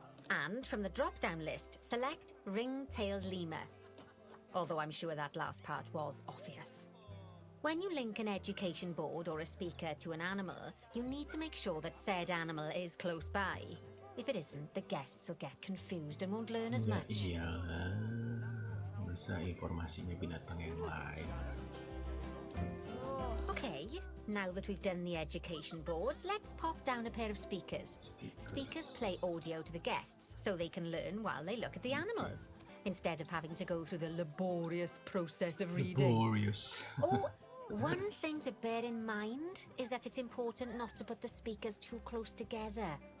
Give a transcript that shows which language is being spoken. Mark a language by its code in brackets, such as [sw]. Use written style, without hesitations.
[en] And from the drop-down list, select ring-tailed lemur. Although I'm sure that last part was obvious. When you link an education board or a speaker to an animal, you need to make sure that said animal is close by. If it isn't, the guests will get confused and won't learn as Ya much. [id] iyalah, masa informasinya binatang yang lain. [en] Okay, now that we've done the education boards, let's pop down a pair of speakers. Speakers play audio to the guests so they can learn while they look at the animals, instead of having to go through the laborious process of reading. Laborious. Oh, one thing to bear in mind is that it's important not to put the speakers too close together.